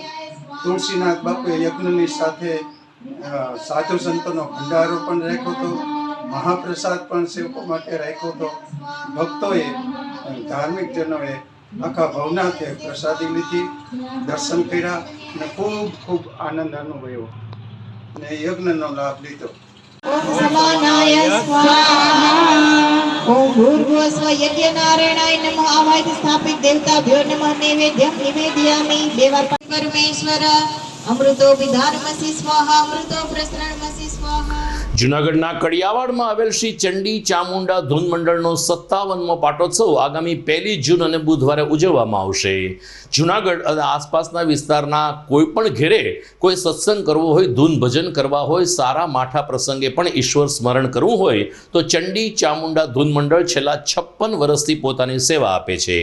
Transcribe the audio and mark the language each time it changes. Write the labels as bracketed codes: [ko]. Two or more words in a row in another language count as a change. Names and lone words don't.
[gu] તુલસીનાથ બાપુએ યજ્ઞની સાથે સાધુ સંતોનો ભંડારો પણ રાખ્યો હતો, મહાપ્રસાદ પણ સેવકો માટે રાખ્યો હતો. ભક્તોએ ધાર્મિક જનોએ આખા ભવનાથે પ્રસાદી લીધી, દર્શન કર્યા અને ખૂબ ખૂબ આનંદ અનુભવ્યો અને યજ્ઞનો લાભ લીધો. [sa] समानाय स्वाहा। ओम भूर्भुवस्व यज्ञ नारायणाय नमः। आवाहित स्थापित देवताभ्यो नमः। नैवेद्यं निवेदयामि। देवा परमेश्वर अमृतो विधानमसि स्वाहा। अमृतो प्रसरणमसि स्वाहा। [gu] જૂનાગઢના કડિયાવાડમાં આવેલ શ્રી ચંડી ચામુંડા ધૂન મંડળનો 57મો પાટોત્સવ આગામી 1 જૂન અને બુધવારે ઉજવવામાં આવશે. જૂનાગઢ અને આસપાસના વિસ્તારના કોઈ પણ ઘેરે કોઈ સત્સંગ કરવો હોય, ધૂન ભજન કરવા હોય, સારા માઠા પ્રસંગે પણ ઈશ્વર સ્મરણ કરવું હોય તો ચંડી ચામુંડા ધૂન મંડળ છેલ્લા 56 વર્ષથી પોતાની સેવા આપે છે.